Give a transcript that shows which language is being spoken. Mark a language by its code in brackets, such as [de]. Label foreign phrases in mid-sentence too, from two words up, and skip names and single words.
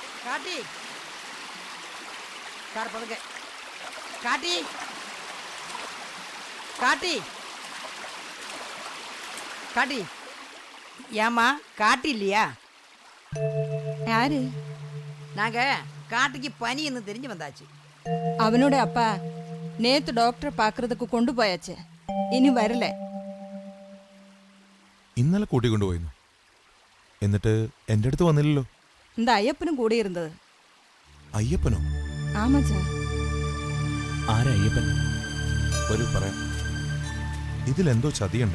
[ml] കാട്ടി സാർ പതുക്കെ കാട്ടി കാട്ടി [ta] காட்டி ஏம்மா காட்டு இல்லையா? யாரு? நாங்க காட்டுக்கு பனின்னு தெரிஞ்சு வந்தாச்சு. அவனோட அப்பா நேத்து டாக்டரை பார்க்கறதுக்கு கொண்டு போயாச்சு, [ml] ഇനി വരില്ല. ഇന്നലെ കൂട്ടിക്കൊണ്ടുപോയിരുന്നു. എന്നിട്ട് എന്റെ അടുത്ത് വന്നില്ലല്ലോ. இந்த അയ്യപ്പനും കൂടെ ഇരുന്നത്. അയ്യപ്പനോ? ആമാച്ചാ. ആരാ അയ്യപ്പൻ? ഒരു പറയാം. ഇതിലെന്തോ ചതിയുണ്ട്.